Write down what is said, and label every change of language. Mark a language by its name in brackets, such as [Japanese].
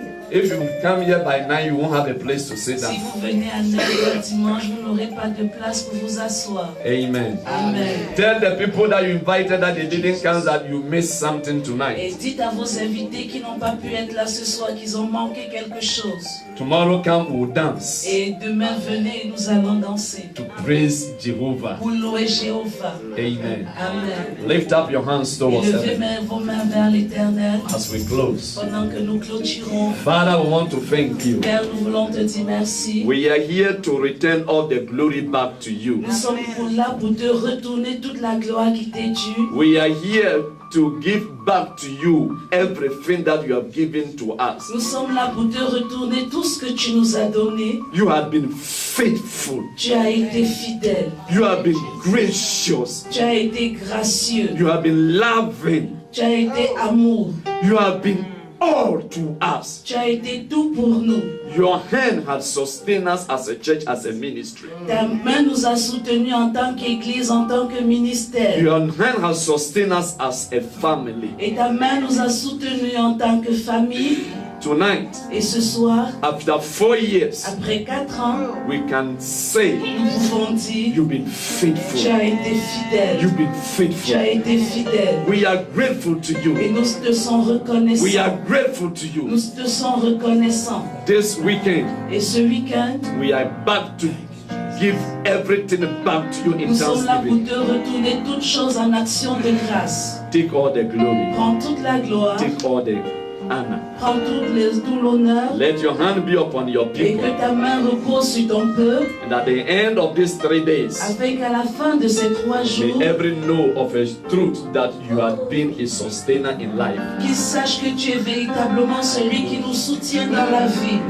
[English] If you come here by 9, you won't have a place to sit down. [French] Si vous venez à 9h dimanche, vous n'aurez pas de place pour vous asseoir. Amen. Amen. [English] Tell the people that you invited that they didn't come that you missed something [French] Et [English] tonight. [French] dites à vos invités qui n'ont pas pu être là ce soir qu'ils ont manqué quelque chose. [English] Tomorrow come, we'll dance [French] Et demain, venez et nous allons danser. [English] to praise Jehovah. [French] Pour louer Jéhovah. Amen. Amen. [English] Lift up your hands [French] Et [English] towards [French] levez [English] heaven [French] vos mains vers l'éternel [English] as we close. [French] pendant que nous clôturons. [English] Father, we want to thank you. [French] Père, nous voulons te dire merci. [English] We are here to return all the glory back to you. [French] Nous sommes là pour te retourner toute la gloire qui t'est due. [English] We are here to give back to you everything that you have given to us. [French] Nous sommes là pour te retourner tout ce que tu nous as donné. [English] You have been faithful. [French] Tu as été fidèle. [English] You have been gracious. [French] Tu as été gracieux. [English] You have been loving. [French] Tu as été amour. [English] You have been all to us. [French] Tu as été tout pour nous. [English] Your hand has sustained us as a church, as a ministry. [French] Ta main nous a soutenus en tant qu'Église, en tant que ministère. [English] Your hand has sustained us as a family. [French] Et ta main nous a soutenus en tant que famille. [English] Tonight, [French] Et ce soir, [English] after 4 years, [French] après 4 ans, [English] we can say, [French] nous pouvons dire, [English] you've been [French] tu [English] faithful. [French] as été fidèle. [English] You've been [French] Tu [English] faithful. [French] as été fidèle. [English] We are grateful to [French] Et [English] you. [French] nous te sommes [English] We [French] reconnaissants. [English] are grateful to you. [French] Nous te sommes reconnaissants. [English] This weekend, [French] Et ce week-end, [English] we are back to give everything back to you in [French] nous sommes là pour [English] thanksgiving. [French] te retourner toutes choses en action de grâce. [English] Take all the glory. [French] Prends toute la gloire, [English] Take all the honor. [French] prends tout l'honneur, [English] Let your hand be upon your [French] et [English] people. [French] que ta main repose sur ton peuple, [English] And at the end of these 3 days, [French] afin qu'à la fin de ces 3 jours, [English] may every know of a truth that you have been a sustainer in life. [French] qu'ils sachent que tu es véritablement celui qui nous soutient dans la vie.